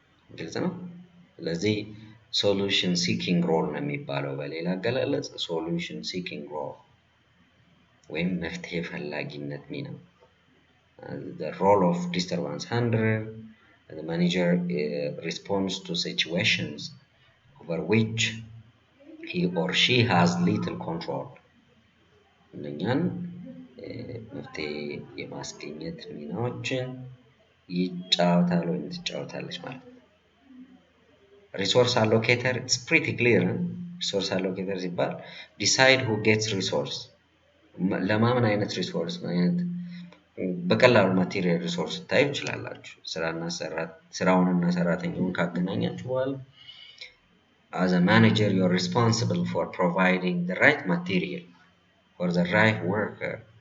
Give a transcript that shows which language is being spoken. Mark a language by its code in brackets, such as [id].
[am] ግልጽ ነው። ስለዚህ [en] solution seeking role [am] ነው የሚባለው በሌላ አገላለጽ [en] solution seeking role [am] ወይም መፍትሄ ፈላጊነት ሚና። [en] The role of disturbance handler, the manager responds to situations over which he or she has little control. [am] እነኛን መፍትሄ የማስገኘት ሚናዎችን ይጫወታል ወይም ትጫወታለች ማለት ነው። [en] Resource allocator, it's pretty clear. Resource allocator [am] ሲባል [en] decide who gets resource [am] ለማምን አይነት ሪሶርስ አይነት በቀላሉ ማቴሪያል ሪሶርስ ታዩ ይችላላችሁ። ስራውንና ሰራተኛውን ካገናኛችሁ በኋላ [en] as a manager you're responsible for providing the right material for the right worker.